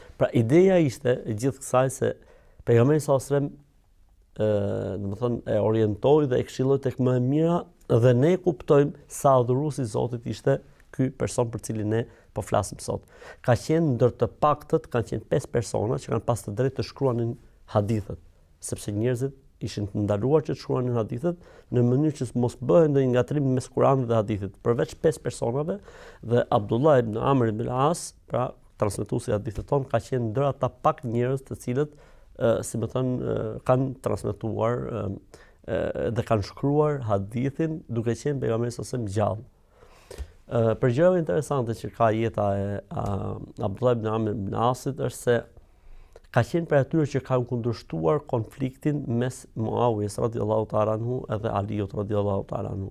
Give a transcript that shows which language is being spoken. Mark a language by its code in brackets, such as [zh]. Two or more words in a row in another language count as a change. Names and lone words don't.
[sq] Pra ideja ishte e gjithë kësaj se pejgamberi [ar] صلى الله عليه وسلم [sq] domethënë e orientoi dhe e këshilloi tek më e mira, dhe ne kuptojmë sa adhurues I Zotit ishte ky person për cilin ne po flasim sot. Ka qenë ndër të paktët, kanë qenë 5 persona që kanë pas të drejtë të shkruanin hadithet, sepse njerëzit ishin të ndaluar që të shkruanin hadithet në mënyrë që mos bëhen ndonjë ngatrim mes Kuranit dhe hadithit, përveç 5 personave, dhe Abdullah ibn Amr ibn al-As, pra transmetuesi I hadithit ton, ka qenë ndër ata pak njerëz të cilët si më thënë kanë transmetuar dhe kanë shkruar hadithin duke qenë pejgamberi [ar] صلى الله عليه وسلم [sq] gjallë. Për gjëra interesante që ka jeta e Abdullah ibn Amr ibn Asit është se ka qenë për atyre që kanë kundërshtuar konfliktin mes Muawiyes [ar] رضي الله تعالى عنه [sq] edhe Aliut [ar] رضي الله تعالى عنه.